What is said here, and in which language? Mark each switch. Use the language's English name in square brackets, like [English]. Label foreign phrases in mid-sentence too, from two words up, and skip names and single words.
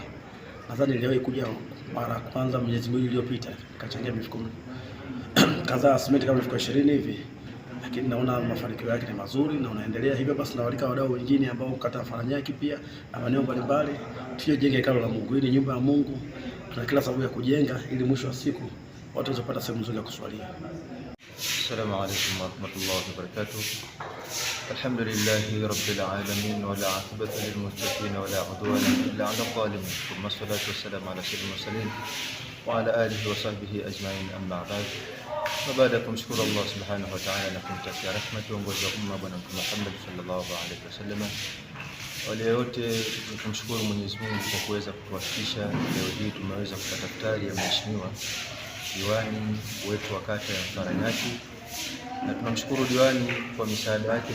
[Swahili] Nadhani niliwahi kuja mara ya kwanza miezi miwili iliyopita nikachangia mifuko kadhaa simenti kama mifuko 20 hivi, lakini naona mafanikio yake ni mazuri na unaendelea hivyo. Basi nawalika wadau wengine ambao kata Mfaranyaki pia na maeneo mbalimbali tujenge hekalu la Mungu. Hii ni nyumba ya Mungu, tuna kila sababu ya kujenga ili mwisho wa siku watu waweze kupata sehemu nzuri ya kuswalia. [Arabic] السلام عليكم ورحمة الله وبركاته. الحمد لله رب العالمين والعاقبة للمتقين ولا عدوان إلا على الظالمين. ثم الصلاة والسلام على سيد المرسلين وعلى آله وصحبه أجمعين أما بعد. [Swahili] Baada ya kumshukuru Allah [Arabic] سبحانه وتعالى [Swahili] na kumtakia rehema kiongozi wa umma Bwana Mtume Muhammad [Arabic] صلى الله عليه وسلم, [Swahili] wale wote kumshukuru Mwenyezi Mungu kwa kuweza kutufikisha leo hii tumeweza kupata iftari ya mheshimiwa diwani wetu wa kata ya Mfaranyaki, na tunamshukuru diwani kwa misaada yake.